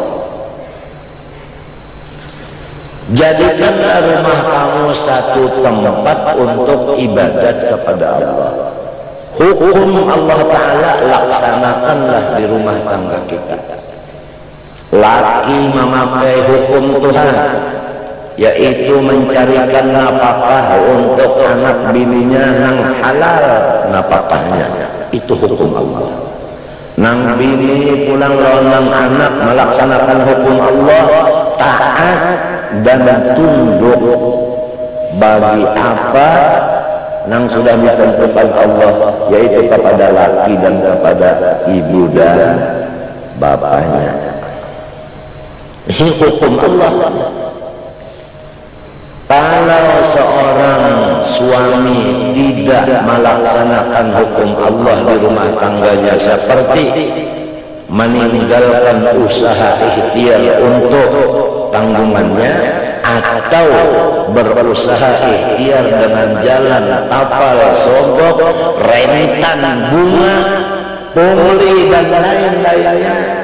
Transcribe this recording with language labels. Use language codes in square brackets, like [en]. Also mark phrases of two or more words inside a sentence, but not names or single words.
[id] Jadikanlah rumah kamu satu tempat untuk ibadat kepada Allah. Hukum Allah Ta'ala laksanakanlah di rumah tangga kita. Laki memakai hukum Tuhan, yaitu mencarikan nafkah untuk anak bininya nang halal nafkahnya. Itu hukum Allah. Nang bini pulang lonang anak melaksanakan hukum Allah, taat dan tunduk bagi apa nang sudah ditentukan Allah, yaitu kepada laki dan kepada ibu dan bapaknya. Ini hukum Allah. Kalau seorang suami tidak melaksanakan hukum Allah di rumah tangganya, seperti meninggalkan usaha ikhtiar untuk tanggungannya, atau berusaha ikhtiar dengan jalan tapal, sogok, rentan, bunga, pungli dan lain-lainnya,